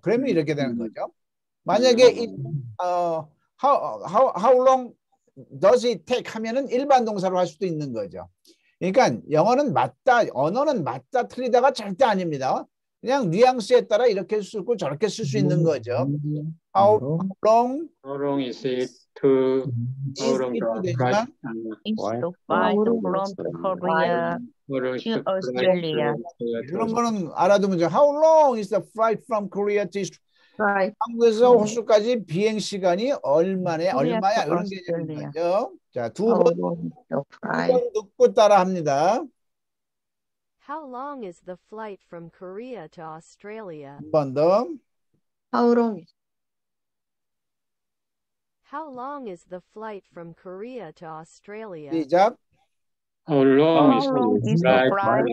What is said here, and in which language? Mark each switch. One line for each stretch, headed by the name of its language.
Korean: 그러면 이렇게 되는 거죠. 만약에
English: how long does it take
Korean: 하면은 일반 동사로 할 수도 있는 거죠. 그러니까 영어는 맞다, 언어는 맞다 틀리다가 절대 아닙니다. 그냥 뉘앙스에 따라 이렇게 쓰고 저렇게 쓸 수 있는 거죠.
English: How long How long is it to how long the flight? Is the flight from Korea How long is to the flight Australia?
Korean: 그런 거는 알아두면 돼요.
English: How long is the flight from Korea to Right.
Korean: 한국에서 호주까지 비행 시간이 얼마냐 이런 개념인 거죠. 자, 두 번 듣고 따라 합니다.
English: How long is the flight from Korea to Australia?
Korean: 한 번 더.
English: How long? How long is the flight from Korea to Australia?
Korean: 시작.
English: How long is How long the is the flight flight